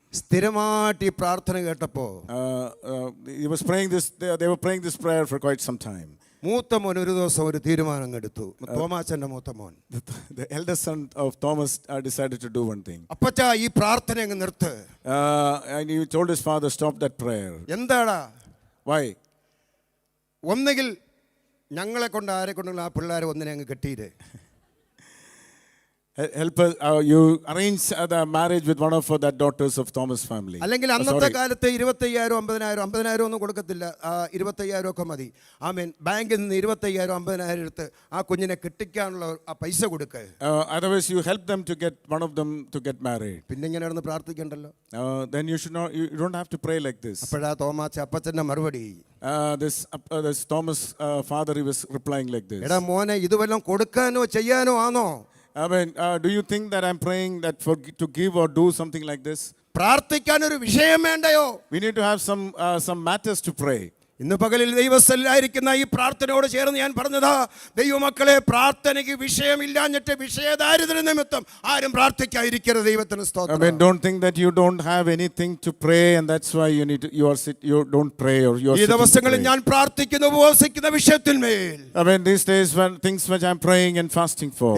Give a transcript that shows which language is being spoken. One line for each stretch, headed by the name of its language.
Malayalam: സ്ഥിരമായിട്ട് ഈ പ്രാർത്ഥന കേട്ടപ്പോൾ
English: He was praying this. They were praying this prayer for quite some time.
Malayalam: മൂത്ത മോൻ ഒരു ദിവസം ഒരു തീരുമാനം എടുത്തു. തോമാച്ചൻ്റെ മൂത്ത മോൻ,
English: The eldest son of Thomas decided to do one thing.
Malayalam: അപ്പച്ചാ ഈ പ്രാർത്ഥന അങ്ങ് നിർത്ത്.
English: And he told his father, stop that prayer.
Malayalam: എന്താടാ?
English: Why?
Malayalam: ഒന്നുകിൽ ഞങ്ങളെ കൊണ്ട് ആരെ കൊണ്ടെങ്കിലും ആ പിള്ളേരെ ഒന്നിനെ അങ്ങ് കെട്ടിയില്ലേ.
English: Help us. You arrange the marriage with one of that daughters of Thomas family.
Malayalam: അല്ലെങ്കിൽ അന്നത്തെ കാലത്ത് 25,000 50,000 ഒന്നും കൊടുക്കത്തില്ല. 25,000 ഒക്കെ മതി. ആമേൻ. ബാങ്കിൽ നിന്ന് 25,000 50,000 എടുത്ത് ആ കുഞ്ഞിനെ കെട്ടിക്കാനുള്ള ആ പൈസ കൊടുക്ക.
English: Otherwise you help them to get one of them to get married.
Malayalam: പിന്നെ ഇങ്ങനെ നടന്ന് പ്രാർത്ഥിക്കണ്ടല്ലോ.
English: Then you should not. You don't have to pray like this.
Malayalam: അപ്പോഴാ തോമാച്ച അപ്പച്ചൻ്റെ മറുപടി,
English: This Thomas father, he was replying like this.
Malayalam: എടാ മോനെ, ഇത് വല്ലതും കൊടുക്കാനോ ചെയ്യാനോ ആണോ?
English: I mean, do you think that I'm praying that to give or do something like this?
Malayalam: പ്രാർത്ഥിക്കാൻ ഒരു വിഷയം വേണ്ടയോ?
English: We need to have some matters to pray.
Malayalam: ഇന്ന് പകലിൽ ദൈവസ്ഥലായിരിക്കുന്ന ഈ പ്രാർത്ഥനയോട് ചേർന്ന് ഞാൻ പറഞ്ഞതാ, ദൈവമക്കളെ, പ്രാർത്ഥനയ്ക്ക് വിഷയമില്ലാഞ്ഞിട്ട് വിഷയദാരിദ്ര്യ നിമിത്തം ആരും പ്രാർത്ഥിക്കാതിരിക്കരുത്. ദൈവത്തിന്
English: I
Malayalam: സ്തോത്രം.
English: mean, don't think that you don't have anything to pray and that's why you don't pray or you are
Malayalam: ഈ
English: sitting to
Malayalam: ദിവസങ്ങളിൽ
English: pray.
Malayalam: ഞാൻ പ്രാർത്ഥിക്കുന്ന ഉപവസിക്കുന്ന വിഷയത്തിന്മേൽ
English: I mean, these days when things which I'm praying and fasting for,